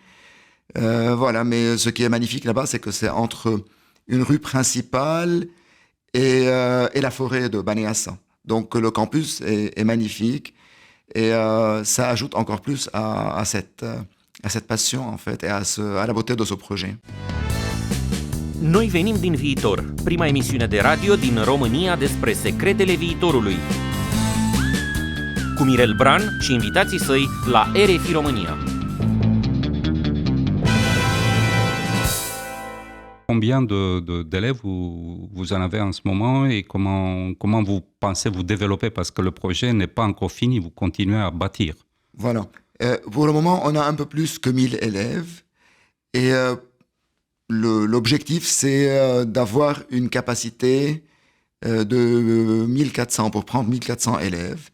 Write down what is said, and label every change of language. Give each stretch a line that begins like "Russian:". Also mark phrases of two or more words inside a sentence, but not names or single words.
French: Voilà, mais ce qui est magnifique là-bas, c'est que c'est entre une rue principale et la forêt de Bani Yassa. Donc le campus est magnifique et ça ajoute encore plus à cette passion en fait et à la beauté de ce projet.
Romanian: Noi venim din viitor, prima emisiune de radio din România despre secretele viitorului. Cu Mirel Bran și invitații săi la RFI România.
French: Combien d'élèves vous en avez en ce moment et comment vous pensez vous développer parce que le projet n'est pas encore fini, vous continuez à bâtir. Voilà. Pour le moment, on a un peu plus que 1000 élèves et l'objectif, c'est d'avoir une capacité de 1400, pour prendre 1400 élèves.